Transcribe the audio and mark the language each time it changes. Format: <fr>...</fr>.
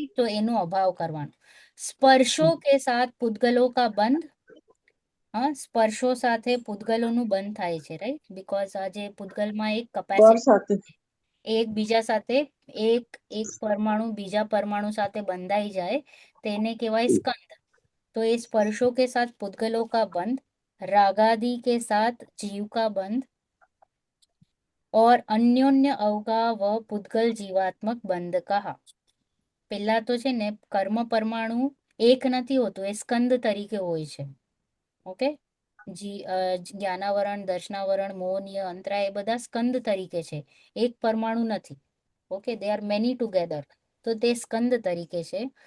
<gu>તો એનો અભાવ કરવાનો.</gu> <hi>સ્પર્શો કે સાથ પૂતગલો કા બંધ,</hi> <gu>હા, સ્પર્શો સાથે પૂતગલોનું બંધ થાય છે, રાઈટ? બીકોઝ આ જે પૂતગલમાં એક પર</gu> <en>capacity</en> <gu>સાથે એકબીજા સાથે એક એક પરમાણુ બીજા પરમાણુ સાથે બંધાઈ જાય તેને કહેવાય સ્કંદ.</gu> <hi>तो ये स्पर्शों के साथ पुद्गलों का बंध, रागादि के साथ जीव का बंध और अन्योन्य अवगा व पुद्गल जीवात्मक બંધ કહા.</hi> <gu>પેલા તો છે ને કર્મ પરમાણુ એક નથી હોતું, એ સ્કંદ તરીકે હોય છે. ઓકે, જ્ઞાનાવરણ, દર્શનાવરણ, મોહનીય, અંતરા એ બધા સ્કંદ તરીકે છે, એક પરમાણુ નથી. Okay,</gu> <en>They are many together.</en> <gu>તો તે સ્કંદ તરીકે છે.</gu>